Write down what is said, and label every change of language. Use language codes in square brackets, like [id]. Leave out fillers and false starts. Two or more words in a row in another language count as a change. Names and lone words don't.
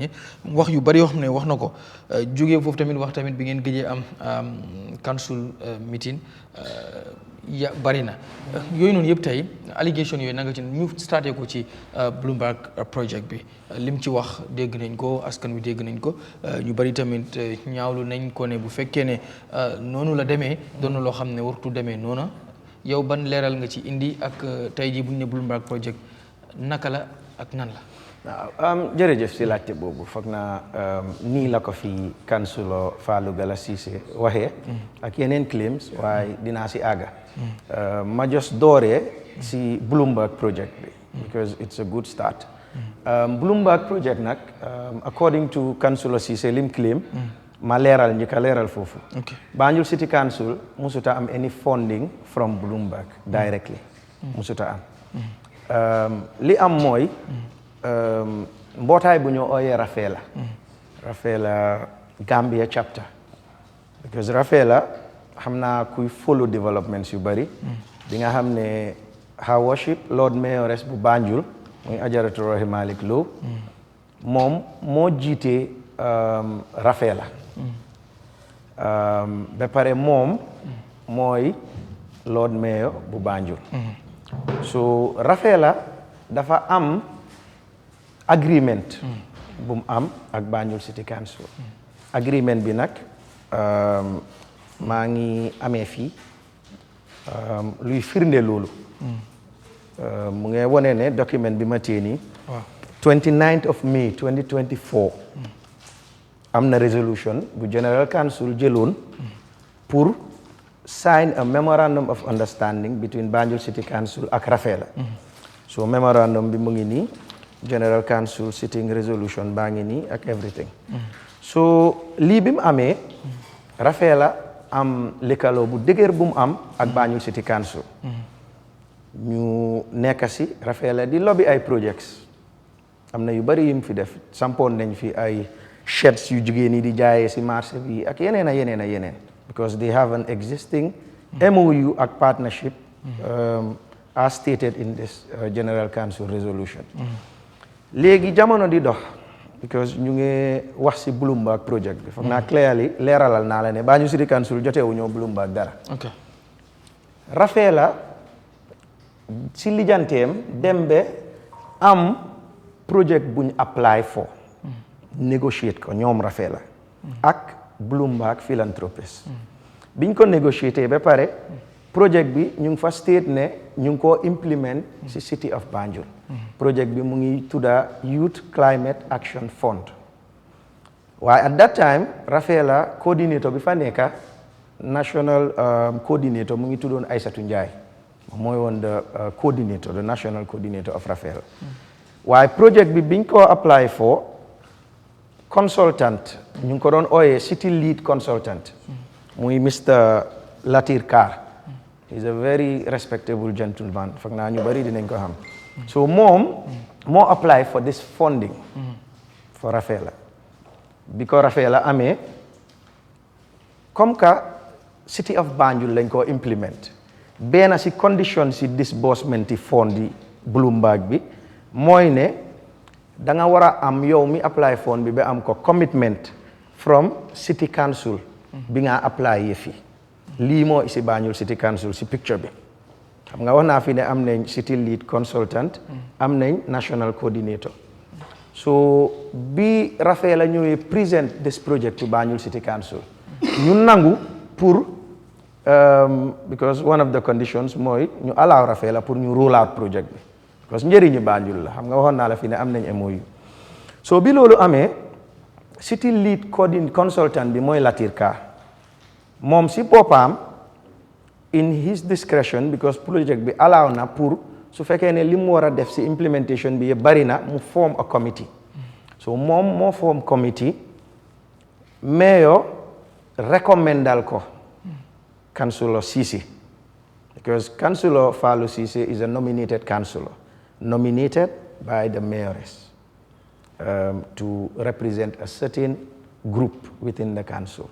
[wo] ñi wax yu bari yoo xam ne wax na ko jógee foofu tamit wax tamit bi ngeen gëjee am [en] council meeting [wo] ya bari na yooyu noonu yëpp tey allégation yooyu nanga ci ñu starté ko ci Bloomberg project bi lim ci wax dégg nañ ko askan wi dégg nañ ko ñu bari tamit ñaawlu nañ ko ne bu fekkee ne noonu la demee doon na loo xam ne wartu demee noona yow ban leeral nga ci indi ak tey jii bu ñu ne Bloomberg project naka la ak nan la. waaw jërëjëf si laajte boobu foog naa nii la ko fi councilor Fallou Gallas Ceesay waxee ak yeneen claims waaye dinaa si àgga ma just dooree si Bloomberg project bi [en] because it's a good start [wo] Bloomberg project nag [en] according to councilor Ceesay [wo] lim claim ma leeral njëkk a leeral foofu Banjul City Council musuta am [en] any funding from Bloomberg directly [wo] musuta am li am mooy mbootaay bu ñu ooyee Rafela Gambia chapter because Rafela xam naa kuy [en] follow developments [wo] yu bari di nga xam ne [en] Her Worship Lord Mayoress [wo] bu Banjul muy Ajaratu Rohey Malick Lowe moom moo jiite Rafela ba pare moom mooy [en] Lord Mayor [wo] bu Banjul so Rafela dafa am agreement bu mu am ak Banjul City Council agreement bi nag maa ngi amee fii luy firnde loolu mu ngi wone ne document bi ma téye nii 29th of May 2024 am na resolution bu General Council jëloon pour [en] sign a memorandum of understanding between [wo] Banjul City Council ak Rafela so memorandum bi mu ngi nii [en] General Council sitting resolution [wo] baa ngi nii ak everything so lii bi mu amee Rafela am lëkkaloo bu dëgër bu mu am ak Banjul City Council ñu nekk si Rafela di lobby ay projects am na yu bari yim fi def sampoon nañ fi ay sheds yu jigéen yi di jaayee si marché bi ak yeneen a yeneen a yeneen [en] because they have an existing MOU [wo] ak partnership [en] as stated in this General Council resolution [wo] léegi jamono di dox because ñu ngi wax si Bloomberg project bi foog naa clearly leeralal naa la ne Banjul City Council jotewu ñoo Bloomberg dara Rafela si lijanteem dem be am project buñ [en] apply for [wo] negotiate ko ñoom Rafela ak Bloomberg philanthropist biñ ko négocier ba pare project bi ñu ngi fa state ne ñu ngi koo implement si City of Banjul project bi mu ngi tudda Youth Climate Action Fund waaye [en] at that time [wo] Rafela coordinator bi fa nekka [en] national coordinator [wo] mu ngi tuddoon Aïssatou Ndiaye mooy woon [en] the coordinator the national coordinator of Rafela [wo] waaye project bi biñ ko [en] apply for [wo] consultant ñu ngi ko doon ooyee [en] city lead consultant [wo] muy Mr. Latir Carr [en] he's a very respectable gentleman [wo] foog naa ñu bari dinañ ko xam so moom moo [en] apply for this funding for Rafela [wo] bi ko Rafela amee [fr] comme que [wo] City of Banjul lañ ko implement benn si condition si [en] disbursement fund [wo] yi Bloomberg bi mooy ne da nga war a am yow mi apply fund bi ba am ko [en] commitment from City Council [wo] bi nga apply yëfi lii moo isi Banjul City Council si picture bi xam nga wax naa fi ne am nañ [en] city lead consultant [wo] am nañ [en] national coordinator [wo] so bi Rafela ñëwee [en] present this project to Banjul City Council [wo] ñu nangu pour [en] because one of the conditions [wo] mooy ñu allow Rafela pour ñu [en] roll out [wo] project bi [fr] parce que [wo] njëriñu Banjul la xam nga waxoon naa la fi ne am nañ MOU so bi loolu amee [en] city lead consultant [wo] bi mooy Latir Ka moom si boppam [en] in his discretion because [wo] project bi allow na pour su fekkee ne li mu war a def si implementation bi yëpp bari na mu [en] form a committee [wo] so moom moo [en] form committee mayor [wo] recommendal ko [en] Councilor Ceesay because Councillor Fallou Ceesay is a nominated councillor, nominated by the mayoress to represent a certain group within the council.